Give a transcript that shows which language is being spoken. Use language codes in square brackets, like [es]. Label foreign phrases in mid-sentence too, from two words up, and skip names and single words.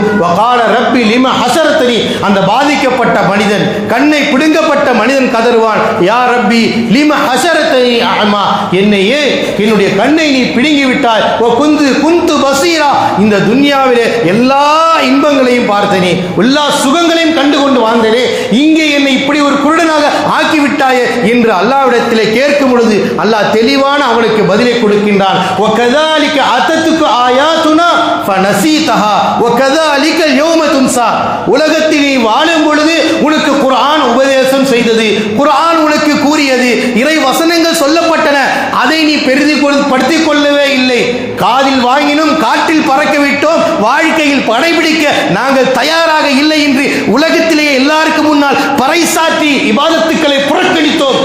[ar] وقال رب لم حشرتني, [ta] அந்த பாதிக்கப்பட்ட மனிதன், கண்ணை பிடுங்கப்பட்ட மனிதன் கதறுவான், [ar] يا رب لم حشرتني أعمى, [ta] என்னையே என்னுடைய கண்ணை நீ பிடுங்கி விட்டாய். [ar] كنت بصيرا, [ta] இந்த துன்யாவிலே எல்லா இன்பங்களையும் பார்த்தனே, எல்லா சுகங்களையும் கண்டு கொண்டு வாழ்ந்தனே, இங்கே என்னை இப்படி ஒரு குருடனாக ஆக்கி விட்டாயே என்று அல்லாஹ்விடத்திலே கேட்கும் பொழுது அல்லாஹ் தெளிவான அவனுக்கு பதிலை கொடுக்கின்றான். [ar] وَكَذَلِكَ أَتَتْكَ آيَاتُنَا فَنَسِيتَهَا وَكَذَلِكَ الْيَوْمَ تُنْسَى. [ta] உலகத்தில் நீ வாழும் பொழுது உனக்கு குர்ஆன் உபதேசம் செய்தது, குர்ஆன் உனக்கு கூறியது, இறை வசனங்கள் சொல்லப்பட்டன, அதை நீ பெரிதுபடுத்திக் கொள்ளவே இல்லை. காதில் வாங்கினும் காற்றில் பறக்க விட்டோம், வாழ்க்கையில் கடைபிடிக்க நாங்கள் தயாராக இல்லை என்று உலகத்திலேயே எல்லாருக்கும் முன்னால் பறைசாற்றி இபாதத்துக்களை புறக்கணித்தோம்.